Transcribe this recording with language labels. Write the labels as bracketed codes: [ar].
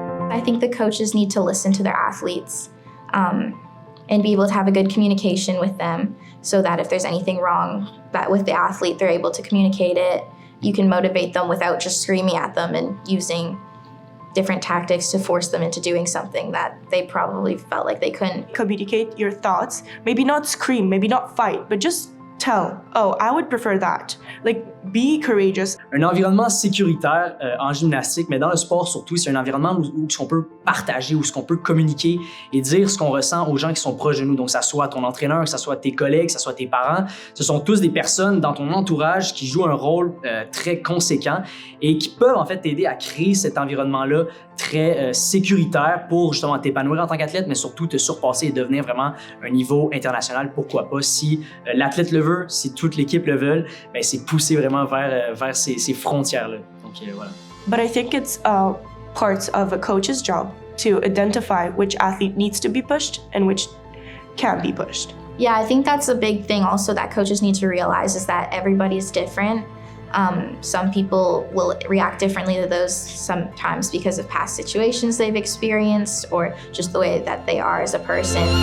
[en] I think the coaches need to listen to their athletes and be able to have a good communication with them so that if there's anything wrong with the athlete, they're able to communicate it. You can motivate them without just screaming at them and using different tactics to force them into doing something that they probably felt like they couldn't. Communicate your thoughts, maybe not scream, maybe not fight, but just tell, oh, I would prefer that. Like, be courageous. [fr] Un environnement sécuritaire en gymnastique, mais dans le sport surtout, c'est un environnement où on peut partager, où on peut communiquer et dire ce qu'on ressent aux gens qui sont proches de nous. Donc, que ça soit ton entraîneur, que ça soit tes collègues, que ça soit tes parents. Ce sont tous des personnes dans ton entourage qui jouent un rôle très conséquent et qui peuvent en fait t'aider à créer cet environnement-là très sécuritaire pour justement t'épanouir en tant qu'athlète, mais surtout te surpasser et devenir vraiment un niveau international. Pourquoi pas? Si l'athlète le veut, si toute l'équipe le veut, ben c'est pousser vraiment vers ces frontières-là. Donc voilà. [en] But I think it's parts of a coach's job to identify which athlete needs to be pushed and which can't be pushed. Yeah, I think that's a big thing also that coaches need to realize is that everybody's different. Some people will react differently to those sometimes because of past situations they've experienced or just the way that they are as a person.